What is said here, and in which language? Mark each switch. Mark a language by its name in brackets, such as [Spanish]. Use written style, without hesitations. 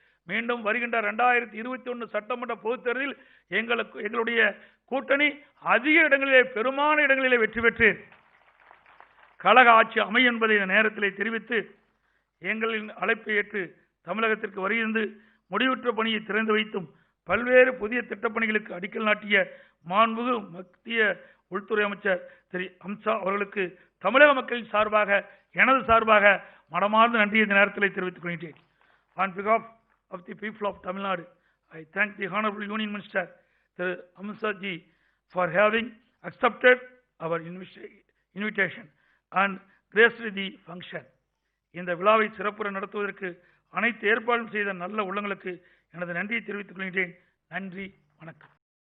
[Tamil] மீண்டும் வருகின்ற 2021 சட்டமன்ற பொதுத் தேர்தலில் எங்களுடைய கூட்டணி அதிக இடங்களிலே பெருமான இடங்களிலே வெற்றி பெற்று கழக ஆட்சி அமையும் என்பதை இந்த நேரத்தில் தெரிவித்து, எங்களின் அழைப்பை ஏற்று தமிழகத்திற்கு வருகின்ற முடிவுற்ற பணியை திறந்து வைத்தும் பல்வேறு புதிய திட்டப்பணிகளுக்கு அடிக்கல் நாட்டிய மாண்புமிகு மத்திய உள்துறை அமைச்சர் திரு அமித்ஷா அவர்களுக்கு தமிழக மக்களின் சார்பாக எனது சார்பாக மனமார்ந்த நன்றியை இந்த நேரத்தில் தெரிவித்துக் கொள்கிறேன். [English] On behalf of the people of Tamil Nadu, I thank the Honorable Union Minister Sir Amritsar ji for having accepted our invitation and graced the function. [Tamil] இந்த விழாவை சிறப்புற நடத்துவதற்கு அனைத்து ஏற்பாடும் செய்த நல்ல உள்ளங்களுக்கு எனது நன்றியை தெரிவித்துக் கொள்கிறேன். நன்றி, வணக்கம்.